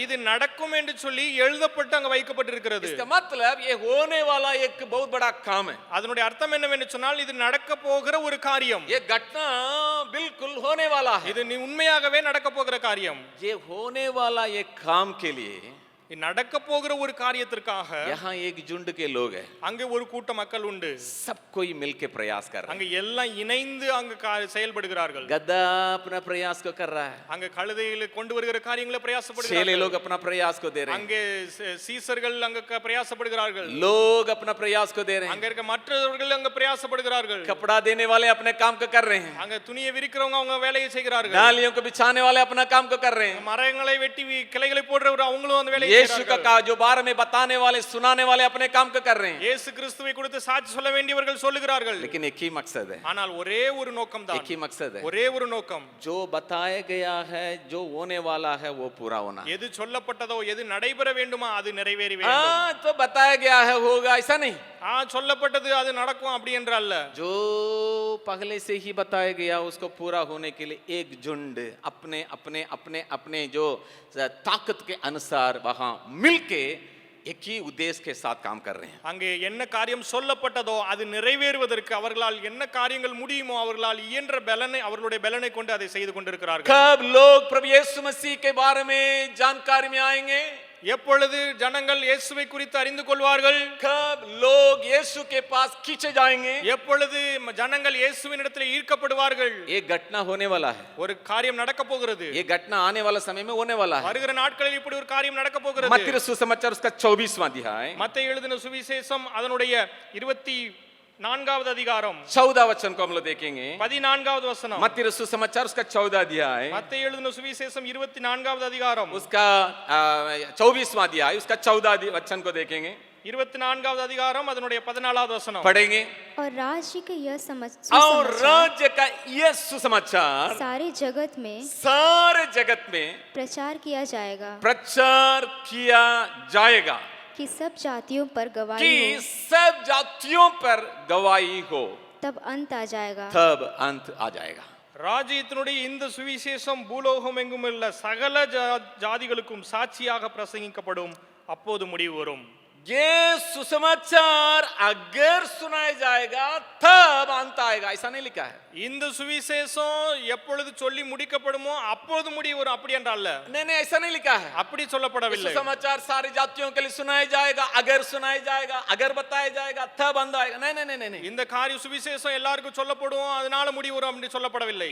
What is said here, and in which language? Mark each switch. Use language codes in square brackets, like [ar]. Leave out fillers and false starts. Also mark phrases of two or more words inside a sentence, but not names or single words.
[ta] இது நடக்கும் என்று சொல்லி எழுதப்பட்டு அங்க வைக்கப்பட்டிருக்கிறது. [hi] इसका मतलब ये होने वाला एक बहुत बड़ा काम है. [ta] அதனுடைய அர்த்தம் என்னவென்று சொன்னால் இது நடக்க போகிற ஒரு காரியம். [hi] ये घटना बिल्कुल होने वाला है. [ta] இது உண்மையாகவே நடக்க போகிற காரியம். [hi] ये होने वाला ये काम के लिए [ta] இது நடக்க போகிற ஒரு காரியத்திற்காக [hi] यहाँ एक झुंड के लोग हैं. [ta] அங்கே ஒரு கூட்ட மக்கள் உண்டு. [hi] सब कोई मिलके प्रयास कर रहा है. [ta] அங்க எல்லாம் இணைந்து அங்க செயல்படுகிறார்கள். [hi] गधा अपना प्रयास को कर रहा है. [ta] அங்க கழுதைகளை கொண்டு வருகிற காரியங்களை चेले பிரயாசப்படுகிறார்கள். [hi] लोग अपना प्रयास को दे रहे हैं. [ta] அங்கே சீசர்கள் அங்க பிரயாசப்படுகிறார்கள். [hi] लोग अपना प्रयास को दे रहे அங்க हैं. [ta] இருக்க மற்றவர்கள் அங்க பிரயாசப்படுகிறார்கள். [hi] कपड़ा देने वाले अपने काम को कर रहे हैं. [ta] அங்க துணியை விரிக்கிறவங்க அவங்க வேலையை செய்கிறார்கள். [hi] डालियों को बिछाने वाले अपना काम को कर रहे हैं. [ta] மரங்களை வெட்டி கிளைகளை போடுறவர் அவங்களும் அந்த வேலையை [hi] यीशु का [ta] செய்கிறார்கள். [hi] जो बारे में बताने वाले सुनाने वाले अपने काम को कर रहे हैं. [ta] இயேசு கிறிஸ்துவை குறித்து சாட்சி சொல்ல வேண்டியவர்கள் சொல்லுகிறார்கள். [hi] लेकिन एक ही मकसद है. [ta] ஆனால் ஒரே ஒரு நோக்கம் தான். [hi] एक ही मकसद है. [ta] ஒரே ஒரு நோக்கம். [hi] जो बताया गया है, जो होने वाला है, वो पूरा होना. [ta] எது சொல்லப்பட்டதோ எது நடைபெற வேண்டுமா அது நிறைவேறி வேண்டும். [hi] हाँ, तो बताया गया है होगा ऐसा नहीं. [ta] சொல்லப்பட்டது அது நடக்கும் அப்படி என்று அல்ல. [hi] जो पहले से ही बताया गया उसको पूरा होने के लिए एक झुंड अपने अपने अपने अपने जो ताकत के अनुसार वहां मिलके एक ही उद्देश्य के साथ काम कर रहे हैं. [ta] அங்கே என்ன காரியம் சொல்லப்பட்டதோ அது நிறைவேறுவதற்கு அவர்களால் என்ன காரியங்கள் முடியுமோ அவர்களால் இயன்ற பலனை அவர்களுடைய பலனை கொண்டு அதை செய்து கொண்டிருக்கிறார்கள். [hi] कब लोग प्रभु यीशु मसीह के बारे में जानकारी में आएंगे? [ta] எப்பொழுது ஜனங்கள் இயேசுவை குறித்து அறிந்து கொள்வார்கள்? [hi] कब लोग यीशु के पास खींचे जाएंगे? [ta] எப்பொழுது ஜனங்கள் இயேசுவின் இடத்தில் ஈர்க்கப்படுவார்கள்? [hi] एक घटना होने वाला है. [ta] ஒரு காரியம் நடக்க போகிறது. [hi] ये घटना आने वाला समय में होने वाला है. [ta] வருகிற நாட்களில் இப்படி ஒரு காரியம் நடக்க போகிறது. [hi] मत्ती सुसमाचार उसका 24वां अध्याय, [ta] மத்தேயு எழுதின சுவிசேஷம் அதனுடைய 24வது அதிகாரம் [hi] 14 वचन को हम लोग देखेंगे. [ta] 14வது வசனம். [hi] मत्ती सुसमाचार उसका 14 अध्याय, [ta] மத்தேயு எழுதின சுவிசேஷம் 24வது அதிகாரம் [hi] उसका 24वां अध्याय उसका 14 वचन को देखेंगे. [ta] 24வது அதிகாரம் அதனுடைய 14வது வசனம். [hi] पढ़ेंगे. और राज्य का यह और सुसमाचार राज्य का यह सुसमाचार सारे जगत में सारे जगत में प्रचार किया जाएगा प्रचार किया जाएगा कि सब जातियों पर गवाही कि हो, सब जातियों पर गवाही हो, तब अंत आ जाएगा. तब अंत आ जाएगा. [ta] ராஜ்யத்தினுடைய இந்த சுவிசேஷம் பூலோகம் எங்கும் உள்ள சகல ஜாதிகளுக்கும் சாட்சியாக பிரசங்கிக்கப்படும், அப்போது முடிவு வரும். [hi] ये सुसमाचार अगर सुनाया जाएगा तब अंत आएगा, ऐसा नहीं लिखा है। [ta] இந்த சுவிசேஷம் எப்பொழுது சொல்லி முடிக்கப்படுமோ அப்போது முடிவு வரும், அப்படி என்றல்ல, [hi] नहीं नहीं, ऐसा नहीं लिखा है। [ta] அப்படி சொல்லப்படவில்லை. [hi] सुसमाचार सारी जातियों के लिए सुनाया जाएगा, अगर सुनाया जाएगा, अगर बताया जाएगा तब अंत आएगा, नहीं नहीं नहीं नहीं। [ta] இந்த காரிய சுவிசேஷம் எல்லாருக்கும் சொல்லப்படும், அதனால முடிவு வரும் அப்படி சொல்லப்படவில்லை.